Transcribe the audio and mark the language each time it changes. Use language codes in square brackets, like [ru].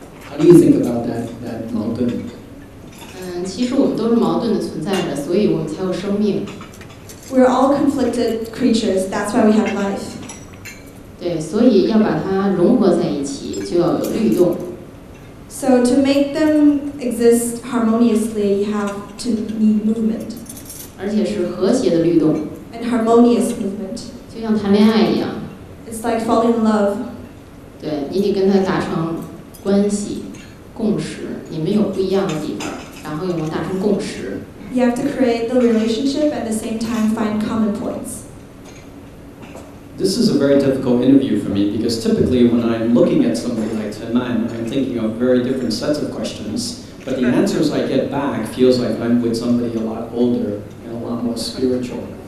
[en] How do you think about that 矛盾？ [zh] 其实我们都是矛盾的存在着，所以我们才有生命。 [en] We're all conflicted creatures. That's why we have life. [zh] 对，所以要把它融合在一起，就要有律动。 [en] So to make them exist harmoniously, you have to need movement. [zh] 而且是和谐的律动。 [en] And harmonious movement. [zh] 就像谈恋爱一样。 [en] It's like falling in love. [zh] 对，你得跟他达成关系、共识，你们有不一样的地方，然后又能达成共识。 [en] You have to create the relationship and at the same time find common points. This is a very difficult interview for me because typically when I'm looking at somebody like Chen, I'm thinking of very different sets of questions, but the answers I get back feels like I'm with somebody a lot older and a lot more spiritual.